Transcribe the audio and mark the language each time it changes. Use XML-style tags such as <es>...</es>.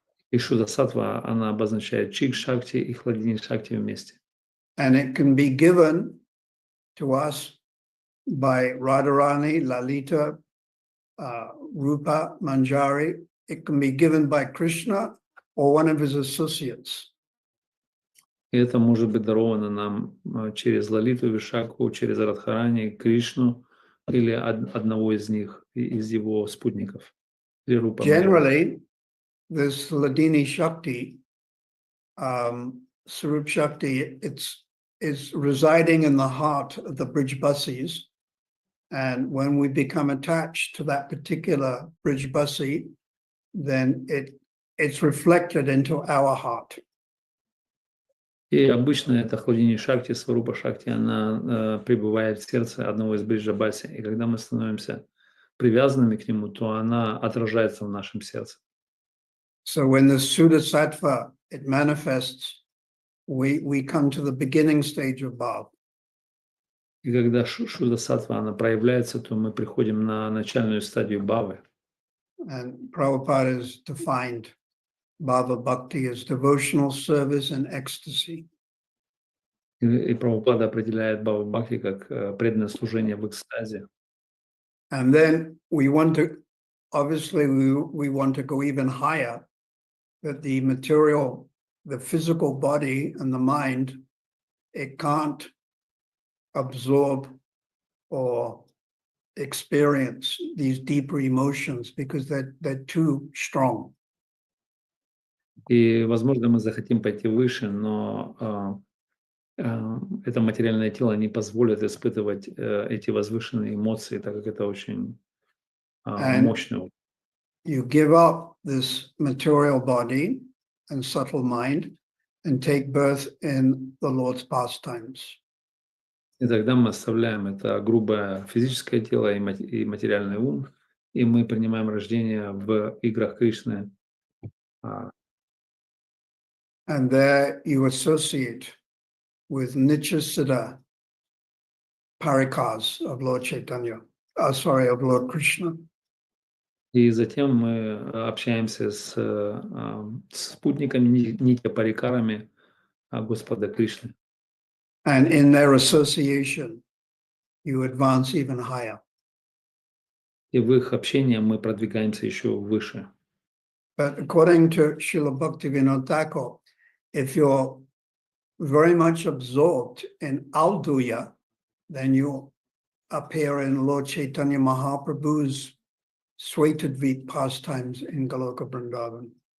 <ru>И шуда-саттва, она обозначает чик-шакти и хладини-шакти вместе.</ru> <en>And it can be given to us by Radharani, Lalita, Rupa, Manjari. It can be given by Krishna or one of his associates.</en> <ru>И это может быть даровано нам через Лалиту, Вишаку, через Радхарани, Кришну или одного из них, из его спутников.</ru> <en>Generally, this Hladini Shakti, Sarup Shakti, is residing in the heart of the Brijbasis. And when we become attached to that particular Brijbasi, then it's reflected into our heart.</en> <ru>И обычно эта хладини шакти, сварупа шакти, она пребывает в сердце одного из бриджабаси. И когда мы становимся привязанными к нему, то она отражается в нашем сердце.</ru> <en>So when the Sudasattva, it manifests, we come to the beginning stage of Bhav.</en> <ru>И когда шуда-саттва, она проявляется, то мы приходим на начальную стадию бхавы.</ru> <en>And Prabhupada has defined Bhava Bhakti as devotional service and ecstasy.</en> <ru>И Прабхупада определяет бхава бхакти как преданное служение в экстазе.</ru> <en>And then we want to, obviously, we want to go even higher, that the material, the physical body and the mind, it can't absorb or experience these deeper emotions because they're too strong.</en> <ru>И, возможно, мы захотим пойти выше, но это материальное тело не позволит испытывать эти возвышенные эмоции, так как это очень мощно.</ru> <en>You give up this material body and subtle mind and take birth in the Lord's pastimes.</en> <ru>И тогда мы оставляем это грубое физическое тело и материальный ум, и мы принимаем рождение в играх Кришны.</ru> <en>And there you associate with Nityasiddha Parikas of Lord Chaitanya, of Lord Krishna.</en> <ru>И затем мы общаемся с спутниками, нитья-парикарами Господа Кришны.</ru> <en>And in their association, you advance even higher.</en> <ru>И в их общении мы продвигаемся еще выше.</ru> <en>But according to Srila Bhaktivinoda Thakur, if you're very much absorbed in Alduya, then you appear in Lord Chaitanya Mahaprabhu's Swaitadvit pastimes in Goloka Vrindavan.</en>